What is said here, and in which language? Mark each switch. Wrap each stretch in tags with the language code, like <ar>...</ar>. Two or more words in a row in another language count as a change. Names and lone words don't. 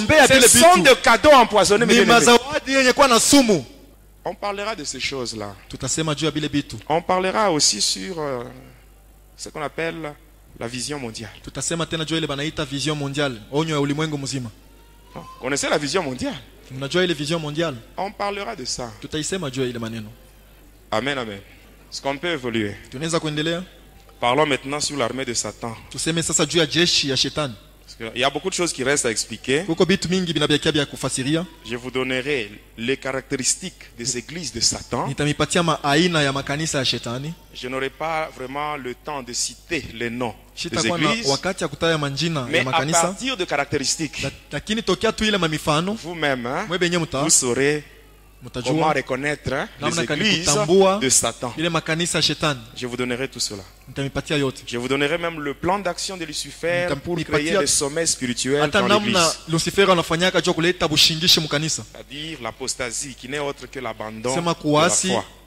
<fr>Ce sont des cadeaux empoisonnés. On parlera de ces choses-là. On parlera aussi sur ce qu'on appelle la vision mondiale. Connaissez la vision mondiale?</fr> <sw>Mnajua ile</sw> <fr>vision mondiale? On parlera de ça.</fr> <sw>Tutaisema juu ya ile maneno. Amen, amen.</sw> <fr>Est-ce qu'on peut évoluer?</fr> <sw>Tunaweza kuendelea?</sw> <fr>Parlons maintenant sur l'armée de Satan.</fr> <sw>Tuseme sasa juu ya jeshi ya shetani.</sw> <fr>Il y a beaucoup de choses qui restent à expliquer.</fr> <sw>Kuko bitu mingi binabakia bya kufasiria.</sw> <fr>Je vous donnerai les caractéristiques des églises de Satan.</fr> <sw>Nitamipatia aina ya makanisa ya shetani.</sw> <fr>Je n'aurai pas vraiment le temps de citer les noms des églises.</fr> <sw>Wakati ya kutaya manjina ya makanisa.</sw> <fr>Mais à partir de caractéristiques,</fr> <sw>lakini tokea tu ile mamifano,</sw> <fr>vous-même, vous saurez comment reconnaître les églises de Satan. Je vous donnerai tout cela. Je vous donnerai même le plan d'action de Lucifer pour créer le sommet spirituel dans l'église. C'est-à-dire l'apostasie qui n'est autre que l'abandon de la foi.</fr>